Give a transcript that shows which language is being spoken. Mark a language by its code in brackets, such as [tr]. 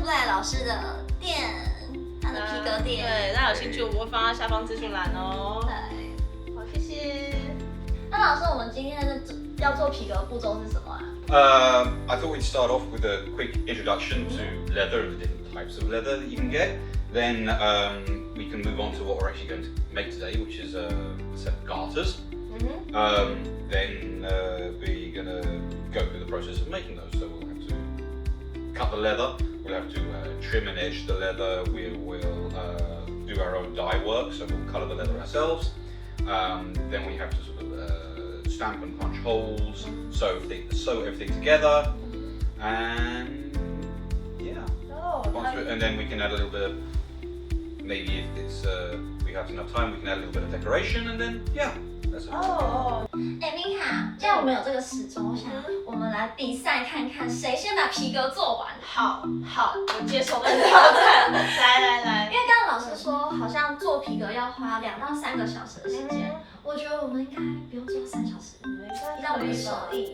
[zh] Black 老师的店，他的皮革店。对，大家有兴趣我们会放在下方资讯栏哦。对。好，谢谢。那老师，我们今天要做皮革的步骤是什么啊？ [en] I thought we'd start off with a quick introduction to leather and the different types of leather that you can get. Then we can move on to what we're actually going to make today, which is a set of garters. Then we're going to go through the process of making those. So we'll have to cut the leather, we'll have to trim and edge the leather, we will do our own dye work, so we'll colour the leather ourselves. Then we have to sort of stamp and punch holes, sew everything together, and yeah. And then we can add a little bit of, maybe if it's we have enough time, we can add a little bit of decoration, and then yeah, that's it. [zh] 米卡，既然我们有这个时钟，我想我们来比赛看看谁先把皮革做完。好，我接受这个挑战。来。因为刚刚老师说，好像做皮革要花2到3个小时的时间，我觉得我们应该不用做3小时，让我们手艺。